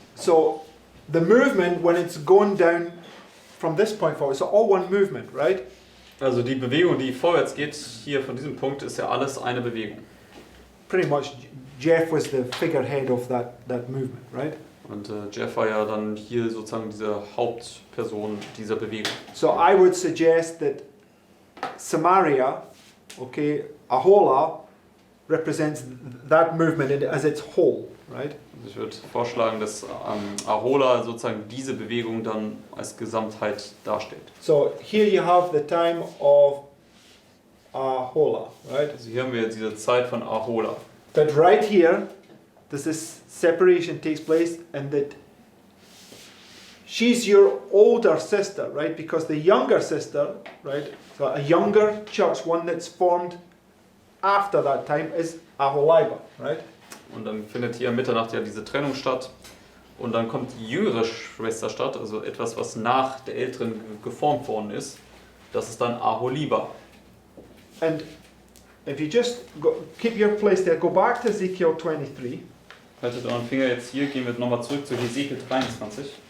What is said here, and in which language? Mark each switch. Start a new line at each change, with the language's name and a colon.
English: So, the movement when it's going down from this point forward, it's all one movement, right?
German: Also die Bewegung, die vorwärts geht, hier von diesem Punkt, ist ja alles eine Bewegung.
English: Pretty much, Jeff was the figurehead of that movement, right?
German: Und Jeff war ja dann hier sozusagen diese Hauptperson dieser Bewegung.
English: So I would suggest that Samaria, okay, Aholah, represents that movement as its whole, right?
German: Also ich würde vorschlagen, dass Aholah sozusagen diese Bewegung dann als Gesamtheit darstellt.
English: So here you have the time of Aholah, right?
German: Also hier haben wir jetzt diese Zeit von Aholah.
English: But right here, this separation takes place, and that she's your older sister, right? Because the younger sister, right? So a younger church, one that's formed after that time, is Aholibah, right?
German: Und dann findet hier in Mitternacht ja diese Trennung statt. Und dann kommt die jüngere Schwester statt, also etwas, was nach der älteren geformt worden ist. Das ist dann Aholibah.
English: And if you just keep your place there, go back to Ezekiel 23.
German: Haltet euren Finger jetzt hier, gehen wir nochmal zurück zu Hesekiel 23.